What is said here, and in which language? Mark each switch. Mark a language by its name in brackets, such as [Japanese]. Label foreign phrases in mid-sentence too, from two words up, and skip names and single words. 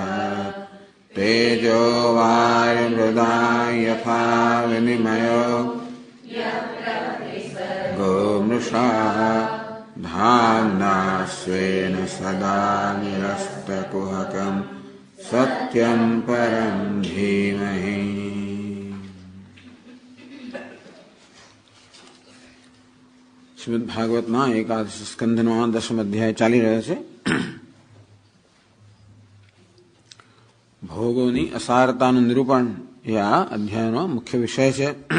[Sanskrit] तेजो वारिमृदां यथा विनिमयो गोमृषा धाम्ना स्वेन सदा निरस्तकुहकं सत्यं परं धीमहि। [Gujarati] શ્રીમદ ભાગવતમાં એકાદશ સ્કંધનો 10મ અધ્યાય ચાલી રહ્યો છે. ભોગોની અસારતાનું નિરૂપણ એ આ અધ્યાયનો મુખ્ય વિષય છે.